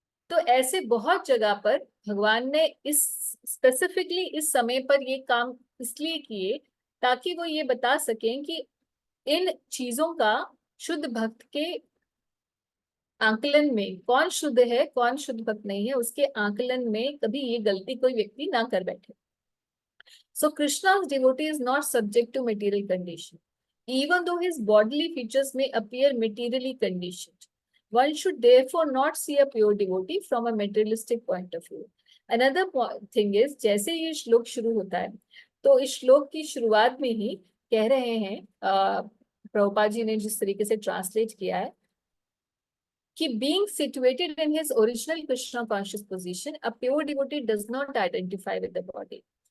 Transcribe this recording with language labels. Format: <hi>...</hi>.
<hi>तो ऐसे बहुत जगह पर भगवान ने इस स्पेसिफिकली इस समय पर ये काम इसलिए किए ताकि वो ये बता सकें कि इन चीजों का शुद्ध भक्त के आंकलन में कौन शुद्ध है कौन शुद्ध भक्त नहीं है, उसके आंकलन में कभी ये गलती कोई व्यक्ति ना कर बैठे।</hi> <en>So Krishna's devotee is not subject to material condition, even though his bodily features may appear materially conditioned. One should therefore not see a pure devotee from a materialistic point of view. Another thing is,</en> <hi>जैसे ये श्लोक शुरू होता है तो इस श्लोक की शुरुआत में ही कह रहे हैं, प्रभुपाद जी ने जिस तरीके से ट्रांसलेट किया है कि</hi> <en>being situated in his original Krishna conscious position, a pure devotee does not identify with the body.</en>